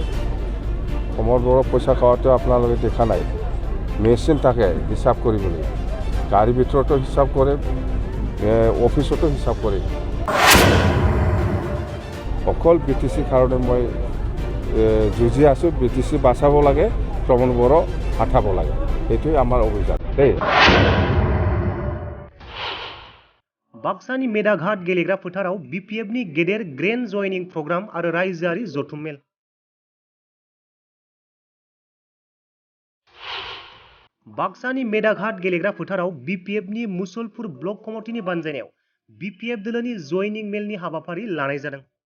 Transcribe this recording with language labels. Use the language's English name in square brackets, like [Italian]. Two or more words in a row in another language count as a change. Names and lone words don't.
[Assamese] কমৰ বৰ পইচা খোৱাটো আপোনালোকে দেখা নাই মেচিন থাকে হিচাপ কৰিবলৈ গাড়ীৰ ভিতৰতো হিচাপ কৰে অফিচতো হিচাপ কৰে অকল BTC কাৰণে মই যুঁজি আছোঁ BTC বাচাব লাগে প্ৰমণ বড় হাঁটাব লাগে এইটোৱে আমাৰ অভিযান দেই [Bodo] बाक्सानि मेदाघाट गेलेग्रा फोथाराव BPFनि गेदेर ग्रेन्ड जयनिं प्रग्राम आरो रायजोआरि जथुम मेल बाक्सानि मेदाघाट गेलेग्रा फोथाराव BPFनि मुसलपुर ब्लक कमिटिनि बानजायनायाव BPF दोलोनि जयनिं मेलनि हाबाफारि लानाय जादों